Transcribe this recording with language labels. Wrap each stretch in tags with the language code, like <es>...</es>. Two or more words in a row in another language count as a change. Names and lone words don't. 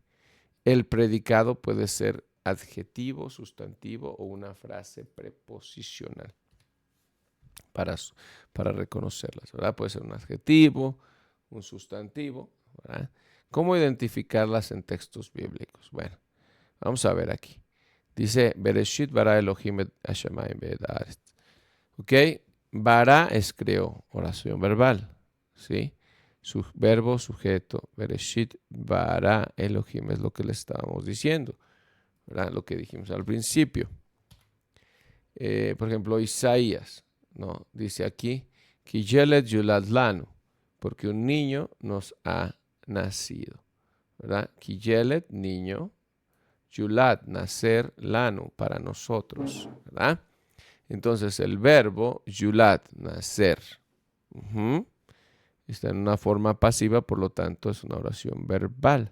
<es>El predicado puede ser adjetivo, sustantivo o una frase preposicional para, para reconocerlas, ¿verdad? Puede ser un adjetivo, un sustantivo, ¿verdad? ¿Cómo identificarlas en textos bíblicos? Bueno, vamos a ver aquí. Dice,</es> <he>בראשית ברא אלהים את השמים ואת הארץ. ¿Ok?</he> <es>Bara es creó, oración verbal, ¿sí? Su verbo sujeto,</es> <he>בראשית ברא אלהים,</he> <es>es lo que le estábamos diciendo, ¿verdad? Lo que dijimos al principio. Por ejemplo, Isaías, ¿no? Dice aquí,</es> <he>כי ילד ילד לנו,</he> <es>porque un niño nos ha nacido, ¿verdad? Kiyelet, niño, yulad, nacer, lanu, para nosotros, ¿verdad? Entonces el verbo yulad, nacer, está en una forma pasiva, por lo tanto es una oración verbal.</es>